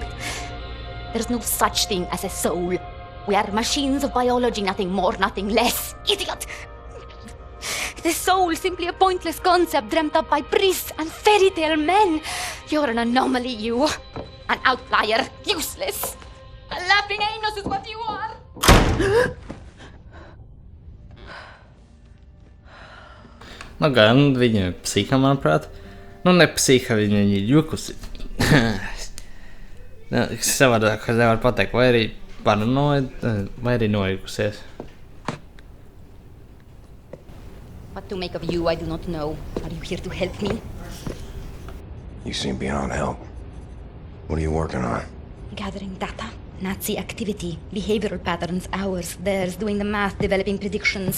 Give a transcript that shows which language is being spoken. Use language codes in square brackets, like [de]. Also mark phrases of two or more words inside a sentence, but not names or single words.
[en] There's no such thing as a soul. We are machines of biology, nothing more, nothing less. Idiot! The soul, simply a pointless concept dreamt up by priests and fairy tale men. You're an anomaly, you. An outlier. Useless. A laughing anus is what you are. [lv] Nu gan, viņa ir psiha, manuprāt. Nu, ne psiha, viņa ir jukusi. Savādāk, kas nevar pateikt, vai arī paranoida, vai arī nojukusies. [en] What to make of you, I do not know. Are you here to help me? You seem beyond help. What are you working on? Gathering data. Nazi activity, behavioral patterns, ours, theirs, doing the math, developing predictions.